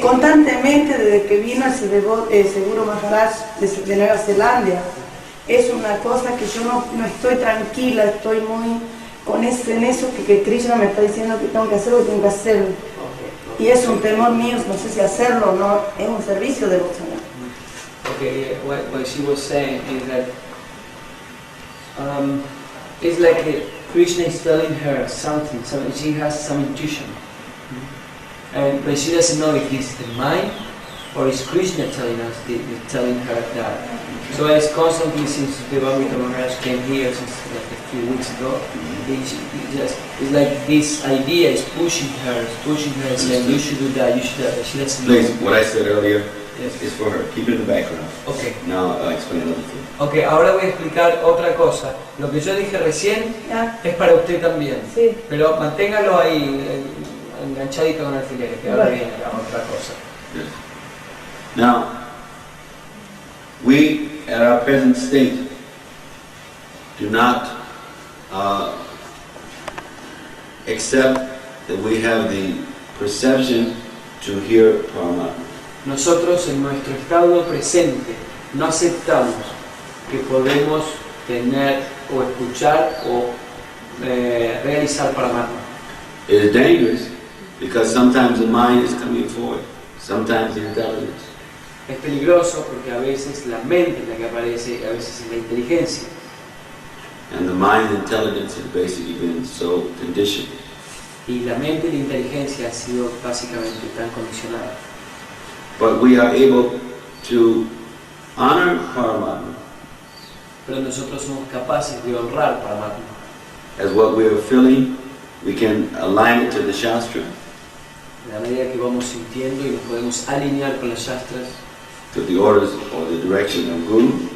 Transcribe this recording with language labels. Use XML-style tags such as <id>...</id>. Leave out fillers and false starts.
<es>Constantemente desde que vino el Seguro Maharaj de Nueva Zelanda, es una cosa que yo no estoy tranquila, estoy muy en eso que Krishna me está diciendo que tengo que hacerlo, tengo que hacerlo. Y es un temor mío, no sé si hacerlo o no, es un servicio devocional.</es> <en>Okay, what she was saying is that it's like Krishna is telling her something, so she has some intuition. But she doesn't know if it's the mind or is Krishna telling her that. So as constantly since the Bhakti Maharaj came here since like a few weeks ago, it's like this idea is pushing her, saying you should do that, you should do that. She doesn't know. Please, what I said earlier Yes. is for her. Keep it in the background. Okay. Now I'll explain another thing.</en> <es>Okay, ahora voy a explicar otra cosa. Lo que yo dije recién es para usted también. Sí. Pero manténgalo ahí enganchadito con alfileres, que ahora viene la otra cosa.</es> <en>Yes. Now, we at our present state do not accept that we have the perception to hear Paramatma.</en> <es>Nosotros en nuestro estado presente no aceptamos que podemos tener o escuchar o realizar Paramatma.</es> <en>It is dangerous because sometimes the mind is coming forward, sometimes the intelligence.</en> <es>Es peligroso porque a veces la mente es la que aparece y a veces es la inteligencia.</es> <en>And the mind and intelligence has basically been so conditioned.</en> <es>Y la mente y la inteligencia han sido básicamente tan condicionadas.</es> <en>But we are able to honor Paramatma</en> <es>Pero nosotros somos capaces de honrar Paramatma.</es> <en>as what we are feeling. We can align it to the Shastra,</en> <es>De la medida que vamos sintiendo y nos podemos alinear con las shastras,</es> <en>to the orders or the direction of Guru,</en>